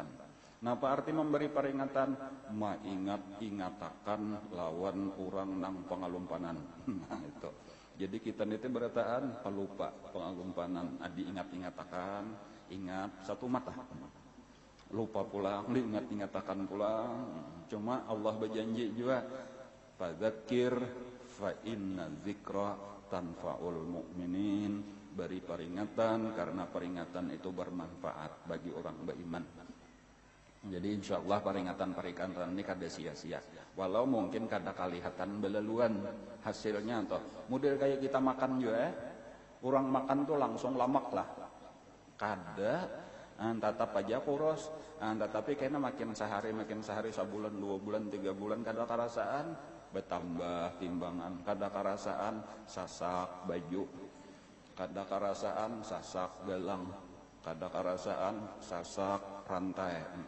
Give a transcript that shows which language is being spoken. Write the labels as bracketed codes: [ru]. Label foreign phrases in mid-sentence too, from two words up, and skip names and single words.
[bjn] Nah, apa arti memberi peringatan? Ingat-ingatakan lawan orang nang pengalumpanan. [id] Nah, itu. [bjn] Jadi kita nanti berataan pelupa pengalumpanan, diingat-ingatakan. Ingat satu mata, lupa pulang, diingat-ingatakan pulang. [id] Cuma Allah berjanji juga, [ar] fadzakir fa inna dzikra tanfa'ul mu'minin, [id] beri peringatan karena peringatan itu bermanfaat bagi orang beriman. [bjn] Jadi [ar] insya Allah [bjn] peringatan-peringatan ini kada sia-sia. Walau mungkin kada kelihatan belaluan hasilnya toh. Model kayak kita makan juga orang makan tuh langsung lamak lah. Kada tetap aja kurus, tetapi kayaknya makin sehari sebulan, 2 bulan, 3 bulan kada karasaan bertambah timbangan, kada karasaan sasak baju, kada karasaan sasak gelang, kada karasaan sasak rantai.